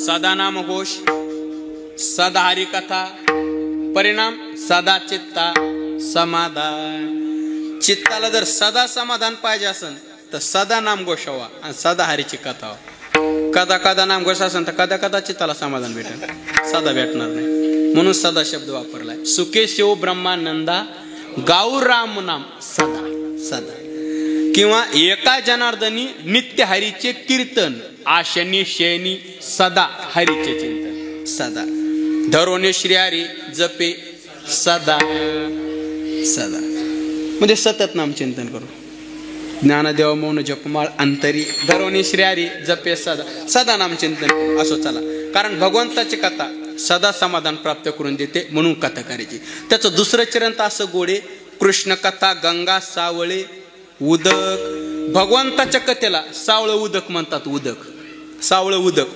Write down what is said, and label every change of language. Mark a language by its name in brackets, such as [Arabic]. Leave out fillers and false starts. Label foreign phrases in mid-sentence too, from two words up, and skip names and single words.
[Marathi] सदा नाम घोष, सदा हरी कथा, परिणाम सदा चित्ता समाधान. चित्ताला जर सदा समाधान पाहिजे असेल तर सदा नाम घोष हवा आणि सदा हरीची कथा हवा. कदा कदा नाम घोष असेल तर कदा कदा चित्ताला समाधान भेटेल, सदा भेटणार नाही. म्हणून सदा शब्द वापरलाय. सुखे शिव ब्रह्मानंदा गाऊ राम नाम सदा सदा. किंवा एका जनार्दनी नित्य हरीचे कीर्तन, आशनी शयनी सदा हरीचे चिंतन सदा. धरोने श्री हरी जपे सदा सदा. म्हणजे सतत नाम चिंतन करू. ज्ञानदेव मौन जपमाळ अंतरी, धरोने श्री हरी जपे सदा. सदा नाम चिंतन करू. असो चला, कारण भगवंताची कथा सदा समाधान प्राप्त करून देते म्हणून कथा करायची. त्याचं दुसरं चरण तर असं गोडे. कृष्ण कथा गंगा सावळे उदक. भगवंताच्या कथेला सावळं उदक म्हणतात. उदक सावळं उदक.